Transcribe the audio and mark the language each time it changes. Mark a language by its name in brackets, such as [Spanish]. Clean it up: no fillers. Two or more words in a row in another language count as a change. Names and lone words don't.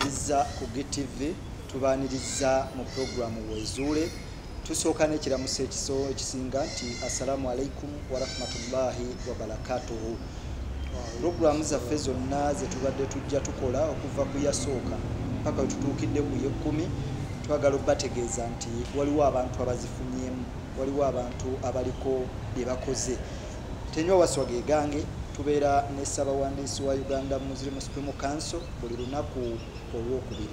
[Ganda] tubaniriza ku GTV, tubaniriza mu programu Wezuule. Tusooka n'ekiramuso ekisinga nti [Arabic] السلام عليكم ورحمة الله وبركاته. [Ganda] Programu zaffe zonna ze tubadde tujja tukola okuva ku yasooka mpaka tutuukidde ku yekkumi, twagala obategeeza nti waliwo abantu abazifunyemu, waliwo abantu abaliko bye bakoze. Tenywa waswaga egange, tubeera ne Ssaabawandiisi wa Uganda Muslim Supreme Council buli lunaku olwokubiri.